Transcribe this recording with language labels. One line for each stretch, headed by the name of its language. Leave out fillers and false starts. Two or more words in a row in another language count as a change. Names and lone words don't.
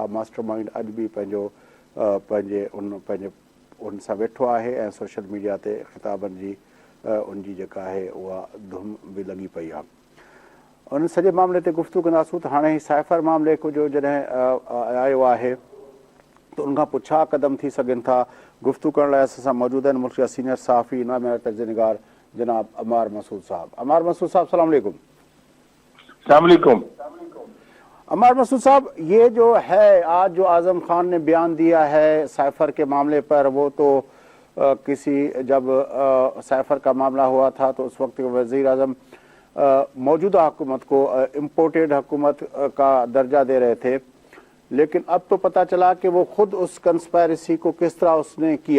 Sindhi: मास्टर माइंड अॼु बि पंहिंजे उन सां वेठो आहे ऐं
English: social media
Sindhi: ते ख़िताबनि जी उनजी जेका आहे उहा धुम बि लॻी पई आहे। उन सॼे मामले ते गुफ़्तगू कंदासूं त हाणे ही साइफ़र मामले को जो जॾहिं आयो आहे त उनखां पोइ छा क़दम थी सघनि था। गुफ़्तगू करण लाइ असां सां मौजूदु आहिनि मुल्क जा सीनियर सहाफ़ी इनाम तर्ज़ निगार जनाब अमार मसूद साहब। अमार मसूद साहब
Arabic: سلام علیکم. السلام علیکم.
Urdu: عمار مسعود صاحب، یہ جو ہے آج جو اعظم خان نے بیان دیا ہے سائفر کے معاملے پر، وہ تو جب سائفر کا معاملہ ہوا تھا تو اس وقت وزیر اعظم موجودہ حکومت کو امپورٹڈ حکومت کا درجہ دے رہے تھے، لیکن اب تو پتا چلا کہ وہ خود اس کنسپائریسی کو کس طرح اس نے کیا.